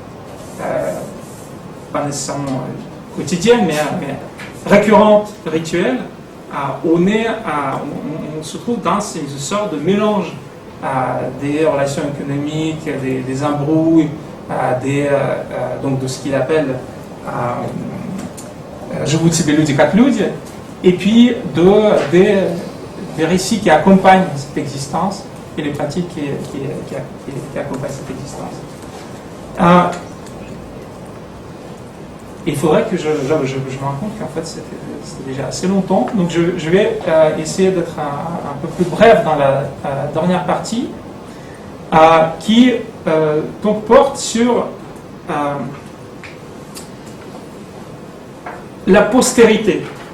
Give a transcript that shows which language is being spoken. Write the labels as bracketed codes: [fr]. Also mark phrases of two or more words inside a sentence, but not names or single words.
[fr] pas nécessairement quotidiennes mais récurrentes, rituelles, on se trouve dans une sorte de mélange des relations économiques, des embrouilles, donc de ce qu'il appelle [ru] живут себе люди как люди, [fr] et puis des récits qui accompagnent cette existence et les pratiques qui accompagnent cette existence. Il faudrait que je me rende compte qu'en fait c'était déjà assez longtemps, donc je vais essayer d'être un peu plus bref dans la dernière partie, qui donc porte sur la postérité.